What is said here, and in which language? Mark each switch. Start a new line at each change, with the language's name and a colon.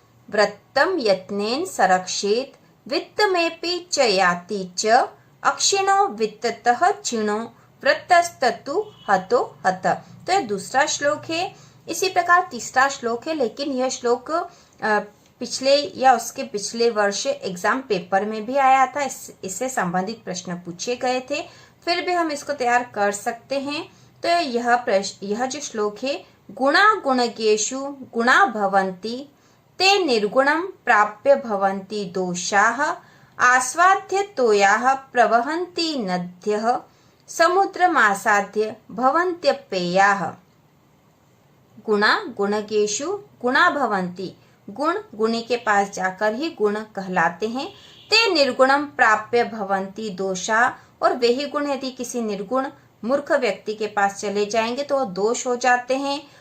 Sanskrit: व्रतम यत्नेन संरक्षेत वित्तमेपि च याति च, अक्षिणो वित्ततः चिणो व्रतस्ततु हतो हतः।
Hindi: तो यह दूसरा श्लोक है। इसी प्रकार तीसरा श्लोक है, लेकिन यह श्लोक पिछले या उसके पिछले वर्ष एग्जाम पेपर में भी आया था। इससे संबंधित प्रश्न पूछे गए थे, फिर भी हम इसको तैयार कर सकते हैं। तो यह जो श्लोक है,
Sanskrit: गुणा गुणगेषु गुणा भवन्ति, ते निर्गुणं प्राप्य भवन्ति दोषाः, आस्वाद्य तोयाः प्रवहन्ति नद्यः, समुद्रमासाद्य भवन्त्यपेयाः। गुणा गुणगेषु गुणा भवन्ति,
Hindi: गुण गुणी के पास जाकर ही गुण कहलाते हैं।
Sanskrit: ते निर्गुणम प्राप्य भवन्ति दोषा,
Hindi: और वही गुण यदि किसी निर्गुण मूर्ख व्यक्ति के पास चले जाएंगे तो दोष हो जाते हैं।